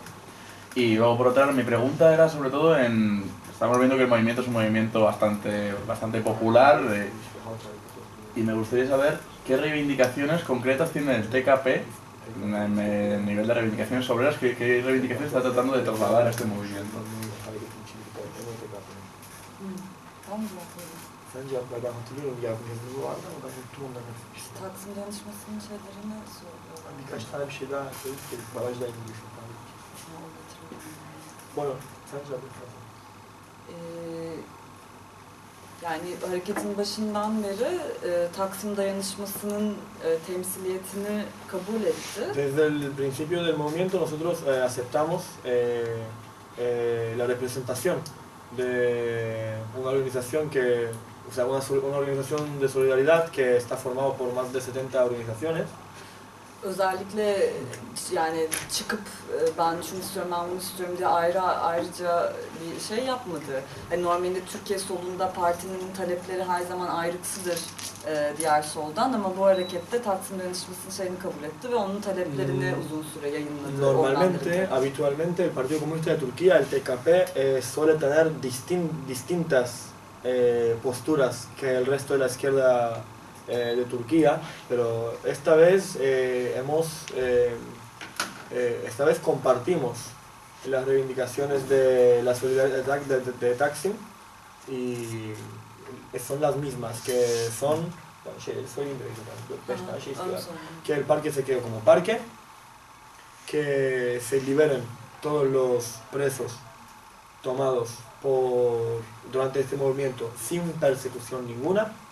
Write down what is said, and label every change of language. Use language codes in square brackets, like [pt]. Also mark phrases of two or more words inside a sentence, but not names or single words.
[es] Y luego por otra, mi pregunta era sobre todo estamos viendo que el movimiento es un movimiento bastante popular, y me gustaría saber qué reivindicaciones concretas tiene el TKP en nivel de reivindicaciones obreras, qué reivindicaciones está tratando de trasladar a este movimiento. [tr] Taksim dayanışmasının şeylerini soruyorlar. Birkaç tane bir şey daha söyleyip ki barajla ilgili şu an. Bueno, sen cevap Yani hareketin başından beri Taksim dayanışmasının temsiliyetini kabul etti. [es] Desde el principio del movimiento nosotros aceptamos la representación de una organización que, o sea, una organización de solidaridad que está formada por más de 70 organizaciones. [tr] Özellikle yani çıkıp ben şunu istiyorum, ben bunu istiyorum diye ayrıca bir şey yapmadı. Yani normalde Türkiye solunda partinin talepleri her zaman ayrıksıdır diğer soldan, ama bu harekette Taksim Dayanışması'nın şeyini kabul etti ve onun taleplerini uzun süre yayınladı. [es] Normalmente, habitualmente el Partido Comunista de Turquía, el TKP, suele tener distintas posturas que el resto de la izquierda de Turquía, pero esta vez esta vez compartimos las reivindicaciones de la solidaridad de Taksim, y son las mismas, que son que el parque se quede como parque, que se liberen todos los presos tomados durante este movimiento sin persecución ninguna,